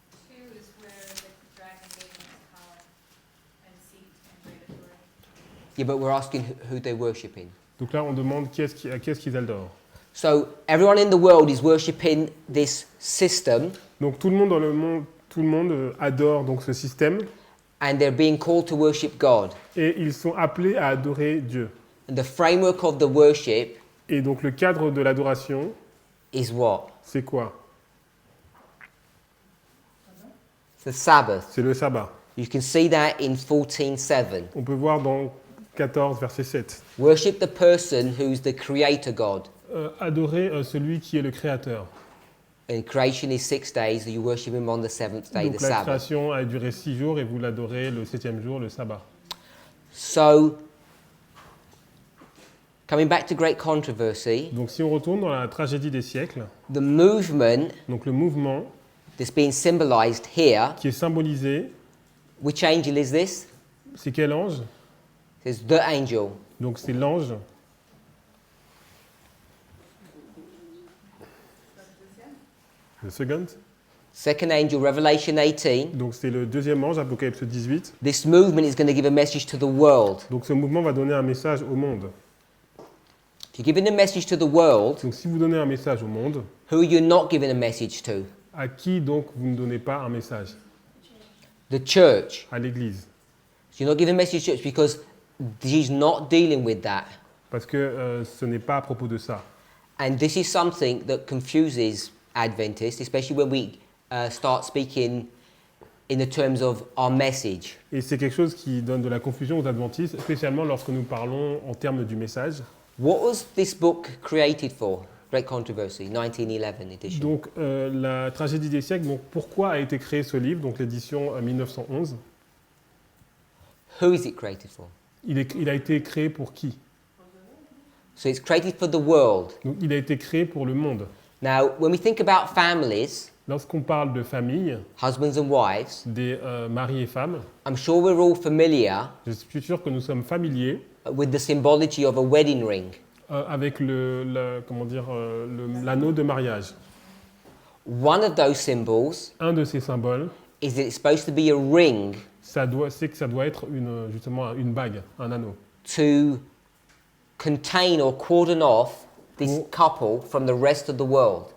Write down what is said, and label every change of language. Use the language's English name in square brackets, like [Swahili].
[English] 2 is where the dragon gave him power and seat and great authority. Yeah, but we're asking who they're worshipping. [French] Donc là, on demande qu'est-ce qu'ils adorent. [English] So everyone in the world is worshipping this system, [French] Donc tout le monde dans le monde, tout le monde adore donc ce système [English] and they're being called to worship God. [French] et ils sont appelés à adorer Dieu. [English] And the framework of the worship [French] Et donc le cadre de l'adoration, [English] is what? [French] c'est quoi? [English] It's the Sabbath. [French] C'est le sabbat. [English] You can see that in 14:7. [French] On peut voir dans 14, verset 7. [English] Worship the person who's the creator God. [French] Adorer celui qui est le créateur. [English] And creation is 6 days, so you worship him on the seventh day, the [French] Donc la [English] Sabbath. [French] création a duré 6 jours et vous l'adorez le 7e jour, le sabbat. [English] So, coming back to great controversy, [French] Donc si on retourne dans la tragédie des siècles, [English] the movement [French] donc le mouvement [English] that's being symbolized here, [French] qui est symbolisé, [English] which angel is this? [French] c'est quel ange? [English] It says the angel. [French] Donc c'est l'ange. Le second. [English] Second angel, Revelation 18. [French] Donc c'est le deuxième ange, Apocalypse 18. [English] This movement is going to give a message to the world. [French] Donc ce mouvement va donner un message au monde. [English] If you're giving a message to the world, [French] Donc si vous donnez un message au monde, [English] who are you not giving a message to? [French] à qui donc vous ne donnez pas un message? [English] The church. [French] À l'Église. [English] So you're not giving a message to the church because he's not dealing with that. [French] Parce que ce n'est pas à propos de ça. [English] And this is something that confuses Adventists, especially when we start speaking in the terms of our message. [French] Et c'est quelque chose qui donne de la confusion aux adventistes, spécialement lorsque nous parlons en termes du message. [English] What was this book created for? Great Controversy, 1911 edition. [French] Donc la tragédie des siècles, donc pourquoi a été créé ce livre, donc l'édition 1911? [English] Who is it created for? [French] Il a été créé pour qui? [English] So it's created for the world. [French] Donc il a été créé pour le monde. [English] Now, when we think about families, [French] Lorsqu'on parle de famille, [English] husbands and wives, [French] des maris et femmes, [English] I'm sure we're all familiar [French] je suis sûr que nous sommes familiers [English] with the symbology of a wedding ring. [French] avec l'anneau de mariage. [English] One of those symbols [French] Un de ces symboles, [English] is that it's supposed to be a ring [French] c'est que ça doit être justement une bague, un anneau, [English] to contain or cordon off this couple from the rest of the world.